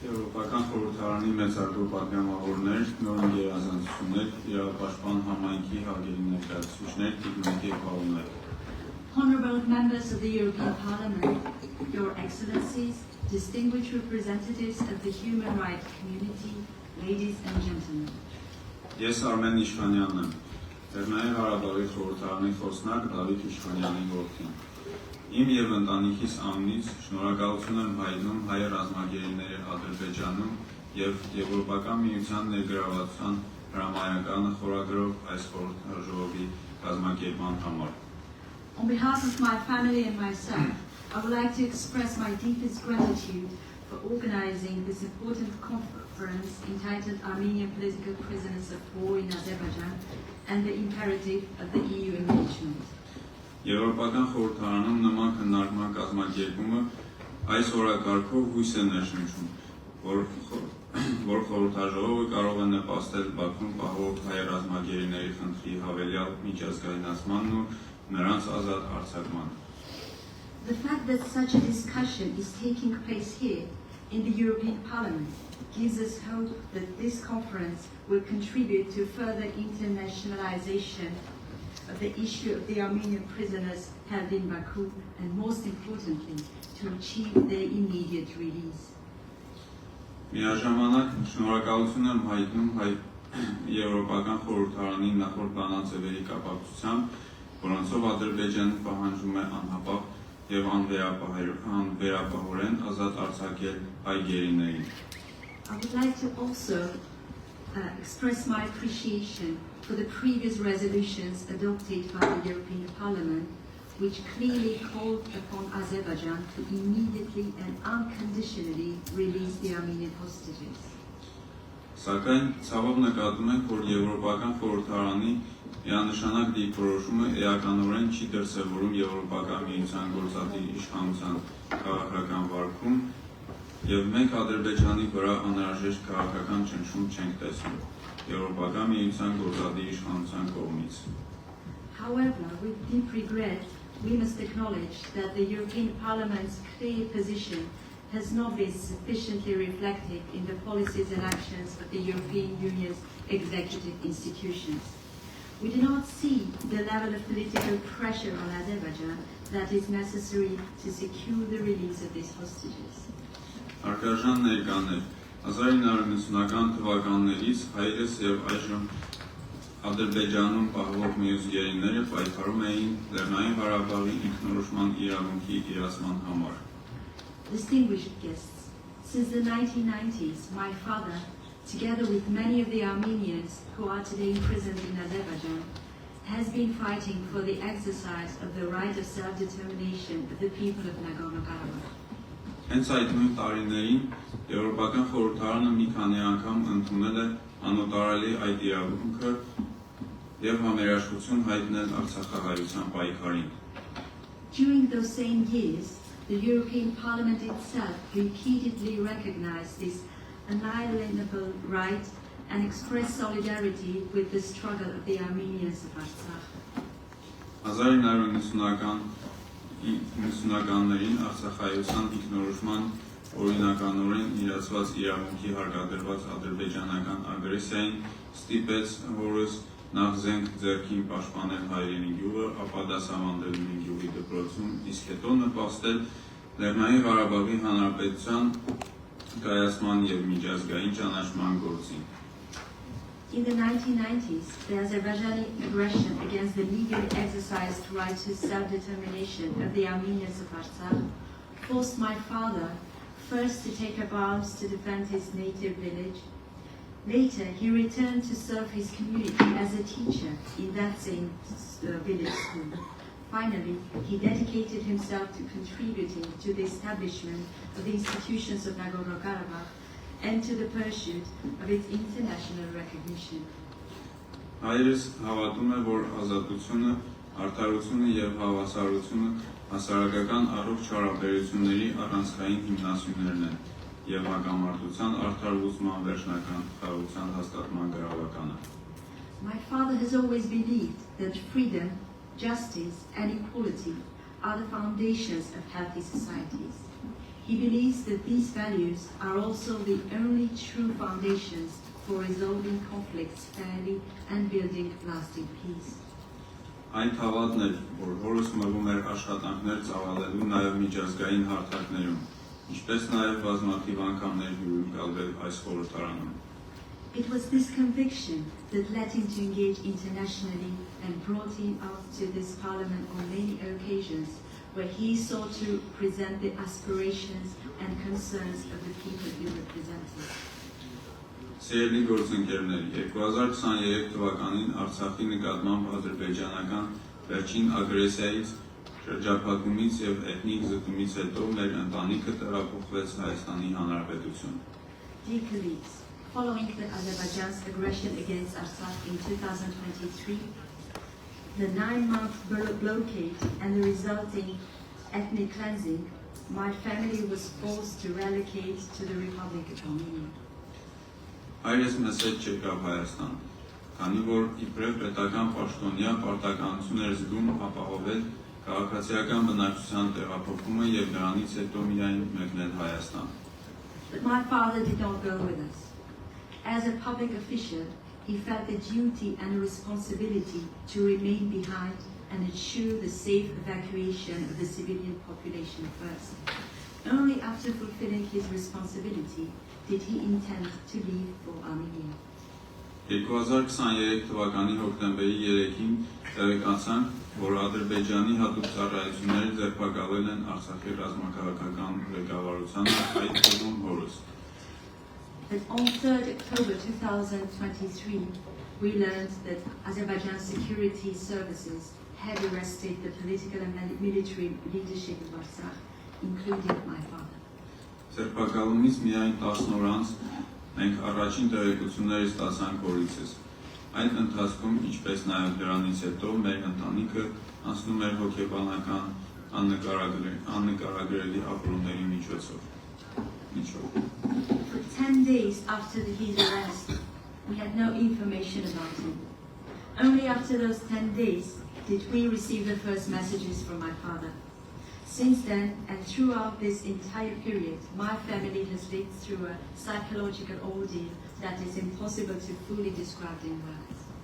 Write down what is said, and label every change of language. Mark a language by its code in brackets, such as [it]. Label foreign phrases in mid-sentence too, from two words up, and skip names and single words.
[hy] Եվրոպական խորհրդարանի մեծարգո պատգամավորներ, նոր գերազանցություններ, իրավապաշտպան համայնքի հարգելի ներկայացուցիչներ, տիկնոջ եւ պարոններ. [en] Honorable members of the European Parliament, Your Excellencies, distinguished representatives of the human rights community, ladies and gentlemen. [hy] Ես Արմեն Իշխանյանն եմ, Լեռնային Ղարաբաղի խորհրդարանի խոսնակ Դավիթ Իշխանյանի որդին։ Իմ եւ ընտանիքիս անունից շնորհակալություն եմ հայտնում հայ ռազմագերիների Ադրբեջանում եւ Եվրոպական միության ներգրավվածության հրամայականը խորագրով այս խորհրդաժողովի կազմակերպման համար։ [en] On behalf of my family and myself, I would like to express my deepest gratitude for organizing this important conference entitled Armenian Political Prisoners of War in Azerbaijan and the Imperative of the EU Engagement. [hy] Եվրոպական խորհրդարանում նման քննարկման կազմակերպումը այս օրակարգով հույս է ներշնչում, որ խորհրդաժողովը կարող է նպաստել Բաքվում պահվող հայ ռազմագերիների խնդրի հավելյալ միջազգայնացմանն ու նրանց ազատ արձակմանը։ [en] The fact that such a discussion is taking place here in the European Parliament gives us hope that this conference will contribute to further internationalization of the issue of the Armenian prisoners held in Baku and, most importantly, to achieve their immediate release. [hy] Միաժամանակ շնորհակալություն եմ հայտնում Եվրոպական խորհրդարանի նախորդ բանաձևերի կապակցությամբ, որոնցով Ադրբեջանը պահանջում է անհապաղ եւ անվերապահորեն ազատ արձակել հայ գերիներին։ [en] I would like to also express my appreciation for the previous resolutions adopted by the European Parliament, which clearly called upon Azerbaijan to immediately and unconditionally release the Armenian hostages. [hy] Սակայն ցավով նկատում ենք, որ Եվրոպական խորհրդարանի միանշանակ դիրքորոշումը էականորեն չի դրսևորում Եվրոպական միության գործադիր իշխանության քաղաքական վարքում եւ մենք Ադրբեջանի վրա անհրաժեշտ քաղաքական ճնշում չենք տեսնում Եվրոպական միության գործադիր իշխանության կողմից։ [en] However, with deep regret, we must acknowledge that the European Parliament's clear position has not been sufficiently reflected in the policies and actions of the European Union's executive institutions. We do not see the level of political pressure on Azerbaijan that is necessary to secure the release of these hostages. [hy] Հարգարժան ներկաներ, 1990-ական թվականներից հայերս եւ այժմ Ադրբեջանում պահվող մյուս գերիները պայքարում էին Լեռնային Ղարաբաղի ինքնորոշման իրավունքի իրացման համար։ [en] Distinguished guests, since the 1990s, my father, together with many of the Armenians who are today imprisoned in Azerbaijan, has been fighting for the exercise of the right of self-determination of the people of Nagorno-Karabakh. [hy] Հենց այդ նույն տարիներին Եվրոպական խորհրդարանը մի քանի անգամ ընդունել է անօտարալի այդ իրավունքը եւ համերաշխություն հայտնել Արցախահայության պայքարին։ [en] During those same years, the European Parliament itself repeatedly recognized this unalienable right and expressed solidarity with the struggle of the Armenians of Artsakh. [hy] 1990-ականներին Արցախայության ինքնորոշման օրինականորեն իրացված իրավունքի հարկադրված ադրբեջանական ագրեսիային ստիպեց հորս նախ զենք ձեռքին պաշտպանել հայրենի գյուղը, ապա դասավանդել մի գյուղի դպրոցում, իսկ հետո նպաստել Լեռնային Ղարաբաղի Հանրապետության կայացման եւ միջազգային ճանաչման գործին։ [en] In the 1990s, the Azerbaijani aggression against the legally exercised right to self-determination of the Armenians of Artsakh forced my father first to take up arms to defend his native village. Later, he returned to serve his community as a teacher in that same village school. Finally, he dedicated himself to contributing to the establishment of the institutions of Nagorno-Karabakh and to the pursuit of its international recognition. [hy] Հայրս հավատում է, որ ազատությունը, արդարությունը եւ հավասարությունը հասարակական առողջ հարաբերությունների առանցքային հիմնասյուներն են եւ հակամարտության արդար լուծման վերջնական խաղաղության հաստատման գրավականը։ [en] My father has always believed that freedom, justice and equality are the foundations of healthy societies. He believes that these values are also the only true foundations for resolving conflicts fairly and building lasting peace. [hy] Այն հավատն էր, որ հորս մղում էր աշխատանքներ ծավալելու նաև միջազգային հարթակներում, ինչպես նաև բազմաթիվ անգամներ հյուրընկալվել այս խորհրդարանում։ [en] It was this conviction that led him to engage internationally and brought him out to this parliament on many occasions where he sought to present the aspirations and concerns of the people he represented. [hy] Սիրելի գործընկերներ, 2023 թվականին Արցախի նկատմամբ ադրբեջանական վերջին ագրեսիայից, շրջափակումից եւ էթնիկ զտումից հետո մեր ընտանիքը տեղափոխվեց Հայաստանի Հանրապետություն։ [en] Dear colleagues, following the Azerbaijan's aggression against Artsakh in 2023, the 9-month blockade and the resulting ethnic cleansing, my family was forced to relocate to the Republic of Armenia. [hy] Հայրս մեզ հետ չեկավ Հայաստան, քանի որ իբրև պետական պաշտոնյա պարտականություն էր զգում ապահովել քաղաքացիական բնակչության տեղափոխումը եւ դրանից հետո միայն մեկնել Հայաստան։ [en] But my father did not go with us. As a public official, he felt the duty and responsibility to remain behind and ensure the safe evacuation of the civilian population first. Only after fulfilling his responsibility did he intend to leave for Armenia. [hy] 2023 թվականի հոկտեմբերի 3-ին տեղեկացանք, որ Ադրբեջանի հատուկ ծառայությունները ձերբակալել են Արցախի ռազմաքաղաքական ղեկավարությանը, այդ թվում հորս։ [en] But on 3rd October 2023, we learned that Azerbaijan security services had arrested the political and military leadership of Artsakh, including my father. [hy] Ձերբակալումից միայն 10 օր անց մենք առաջին տեղեկությունները ստացանք հորիցս։ Այդ ընթացքում, ինչպես նաև դրանից հետո, մեր ընտանիքը անցնում էր հոգեբանական աննկարագրելի ապրումների միջոցով։ [en] For 10 days after his arrest, we had no information about him. Only after those 10 days did we receive the first messages from my father. Since then, and throughout this entire period, my family has lived through a psychological ordeal that is impossible to fully describe in words.